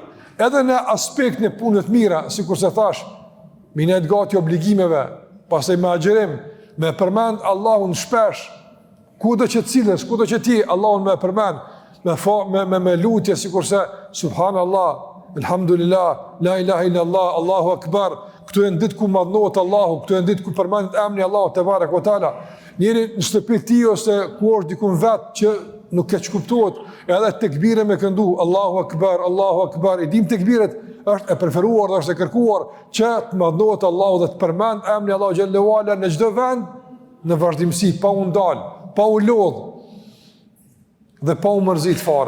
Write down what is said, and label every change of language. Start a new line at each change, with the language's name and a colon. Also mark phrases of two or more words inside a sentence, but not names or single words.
Albanian: Edhe në aspekt në punëve të mira, sikur se thash, minet gati obligimeve, pastaj me agjerim, me përmend Allahun shpesh, kudo që cilës, kudo që ti, Allahun me përmend, me lutje, sikur se
Arabic: سبحان الله الحمد لله, لا إله إلا الله الله أكبر,
Albanian: këtu e në ditë ku madhnohet Allahu, këtu e në ditë ku përmendet emri Allahu
Arabic: تبارك وتعالى,
Albanian: njëri në shtëpi ti ose ku është dikun vetë që nuk keq kuptohet, edhe tekbire me këndu,
Arabic: الله أكبر,
Albanian: i dim tekbiret, është e preferuar dhe është e kërkuar që të madhnohet Allahu dhe të përmend emri Allahu
Arabic: جل وعلا
Albanian: në çdo vend, në vazhdimsi, pa u ndal, pa u lodh dhe pa u mërzit fare.